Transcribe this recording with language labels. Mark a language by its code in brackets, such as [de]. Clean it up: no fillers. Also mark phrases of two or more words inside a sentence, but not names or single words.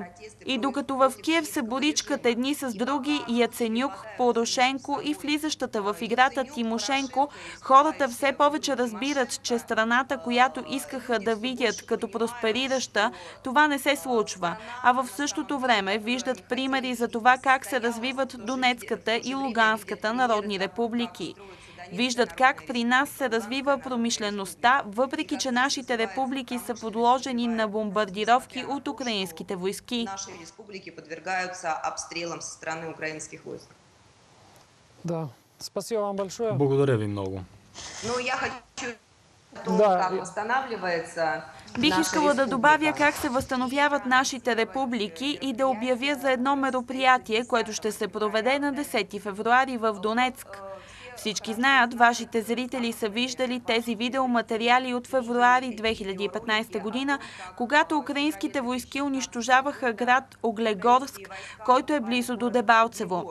[bg] И докато в Киев се боричкат едни с други Яценюк, Порошенко и влизащата в играта Тимошенко, хората все повече разбират, че страната, която искаха да видят като просперираща, това не се случва, а в същото време виждат примери за това как се развиват Донецката и Луганската народни републики. Виждат как при нас се развива промишлеността, въпреки че нашите републики са подложени на бомбардировки от украинските войски. [ru] Да, спасибо вам большое. [bg] Благодаря ви много. Бих искала да добавя как се възстановяват нашите републики и да обявя за едно мероприятие, което ще се проведе на 10 февруари в Донецк. Всички знаят, вашите зрители са виждали тези видеоматериали от февруари 2015 година, когато украинските войски унищожаваха град Углегорск, който е близо до Дебалцево.